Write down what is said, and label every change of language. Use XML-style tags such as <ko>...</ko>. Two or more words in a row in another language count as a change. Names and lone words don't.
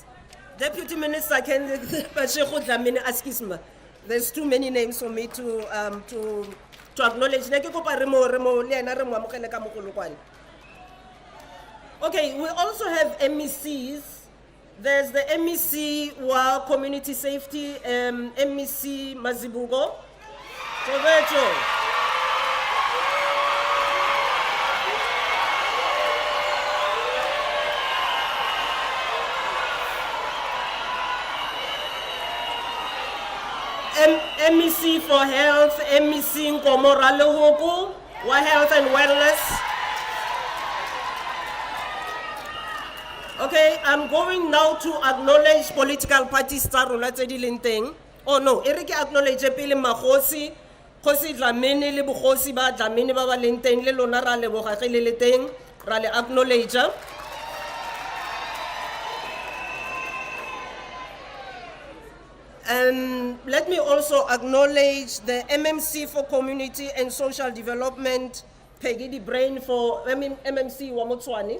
<en>Deputy Minister, there's too many names for me to acknowledge. Okay, we also have MECs. There's the MEC wa Community Safety, MEC Mazibugo. MEC for Health, MEC Nkomora Lehoku, wa Health and Wellness. Okay, I'm going now to acknowledge political parties</en> <nso>tsa rona tse di leng teng.</nso> <en>Oh no,</en> <nso>Eric acknowledge pele Magosi, Khosi Dlamini le Bogosi ba Dlamini ba ba leng teng le lona ra leboga ge le teng, ra le acknowledge.</nso> <en>And let me also acknowledge the MMC for Community and Social Development, Peggy the Brain for MMC wa Tshwane.</en>